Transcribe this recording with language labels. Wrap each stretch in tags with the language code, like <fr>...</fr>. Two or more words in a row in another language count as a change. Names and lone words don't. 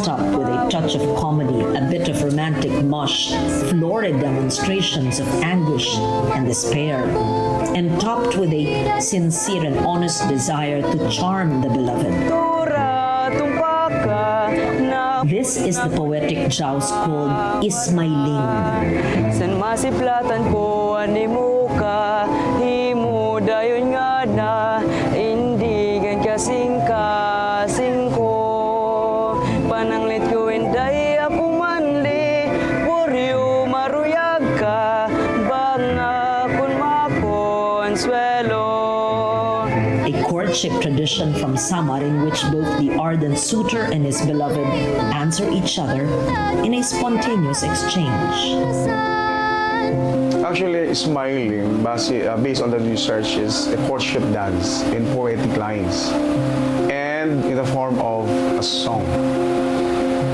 <en>up with a touch of comedy, a bit of romantic mush, florid demonstrations of anguish and despair, and topped with a sincere and honest desire to charm the beloved. This is the poetic joust called Ismayling.</en> <war>San masiplatan ko animo ka, himo dayon nga na, indigan kasing ko, pananglit ko enday ako manli, poryo maruyag ka, banga kun makonsuelo.</war> <en>A courtship tradition from Samar in which both the ardent suitor and his beloved answer each other in a spontaneous exchange. Actually, Ismayling, based on the research, is a courtship dance in poetic lines and in the form of a song.</en>